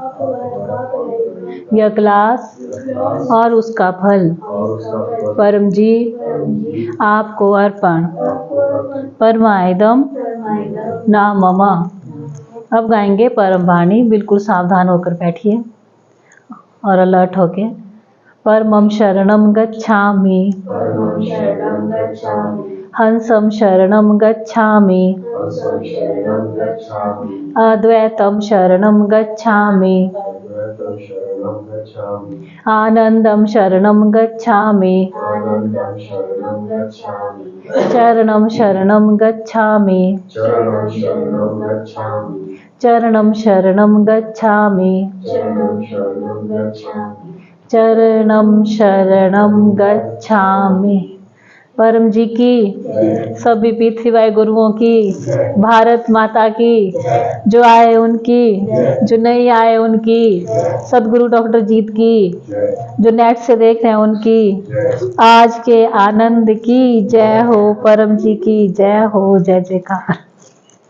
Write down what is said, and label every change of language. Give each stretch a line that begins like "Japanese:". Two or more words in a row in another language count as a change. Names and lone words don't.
Hindi: यह क्लास और उसका फल परम जी आपको अर्पण।
Sanskrit: परमायदम ना ममा।
Hindi: अब गाएंगे परम वाणी। बिल्कुल सावधान होकर बैठिए और अलर्ट होके।
Sanskrit: परमं शरणं गच्छामि, हंसं शरणं गच्छामि, अद्वैतं शरणं गच्छामि, आनंदं शरणं गच्छामि, चरणं शरणं गच्छामि, चरणं शरणं गच्छामि, चरणं शरणं गच्छामि।
Hindi: परम जी की, सभी पृथ्वी गुरुओं की, भारत माता की, जो आए उनकी, जो नहीं आए उनकी, सदगुरु डॉक्टर जीत की, जो नेट से देख रहे हैं उनकी, आज के आनंद की जय हो, परम जी की जय हो, जय जयकार।